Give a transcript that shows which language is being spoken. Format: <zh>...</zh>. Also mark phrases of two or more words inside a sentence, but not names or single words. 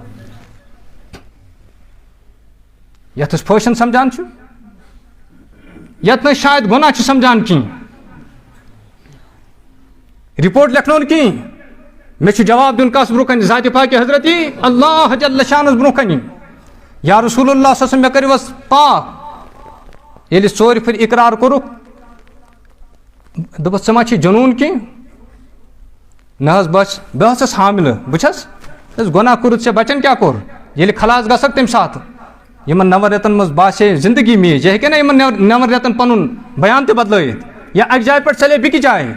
<ks>یتھ أسۍ فٲشن سمجھان چھِ، یتھ نہٕ شاید گۄناہ چھِ سمجھان کِہینۍ. رِپورٹ لیکھنو نہٕ کِہینۍ، مےٚ چھُ جواب دیُن کس برونٛہہ کنہِ؟ ذاتِ پاکہِ حضرتی اللہ جل شانس برونٛہہ کنہِ.</ks> <ar>یا رسول اللہ صلی اللہ علیہ وسلم</ar> <ks>مےٚ کٔرِوس پاک. ییٚلہِ أسۍ ژورِ پھِرِ اقرار کوٚرُکھ، دوٚپُس ژٕ ما چھِ جنوٗن کینٛہہ؟ نہ حظ بہٕ ٲسٕس حاملہٕ. بہٕ چھس گۄناہ کوٚرُتھ ژےٚ، بچن کیٛاہ کوٚر؟ ییٚلہِ خلاص گژھکھ تمہِ ساتہٕ یِمن 9 رٮ۪تن منٛز باسے زندگی میج، یہِ ہیٚکہِ نا یِمن 9 رٮ۪تن پنُن بیان تہِ بدلٲیِتھ، یا اکہِ جایہِ پٮ۪ٹھ ژَلے بیٚکہِ جایہِ.</ks>